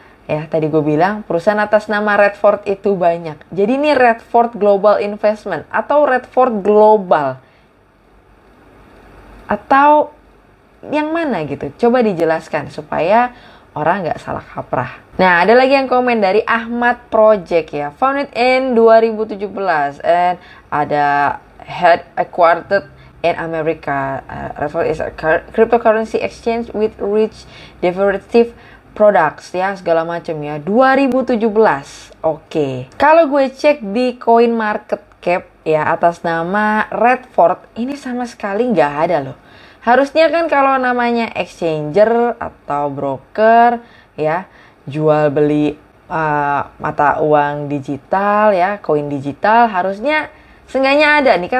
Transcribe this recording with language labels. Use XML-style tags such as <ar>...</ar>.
<id>Ya, tadi gue bilang perusahaan atas nama Redford itu banyak. Jadi ini Redford Global Investment atau Redford Global. Atau yang mana gitu. Coba dijelaskan supaya orang nggak salah kaprah. Nah, ada lagi yang komen dari Ahmad Project ya.</id> <en>Founded in 2017 and ada headquartered in America. Redford is a cryptocurrency exchange with rich derivative products ya,</en> <id>segala macam ya. 2017. Oke. Kalau gue cek di CoinMarketCap ya atas nama Redford, ini sama sekali nggak ada loh. Harusnya kan kalau namanya exchanger atau broker ya, jual beli mata uang digital ya, koin digital, harusnya seenggaknya ada nih.</id>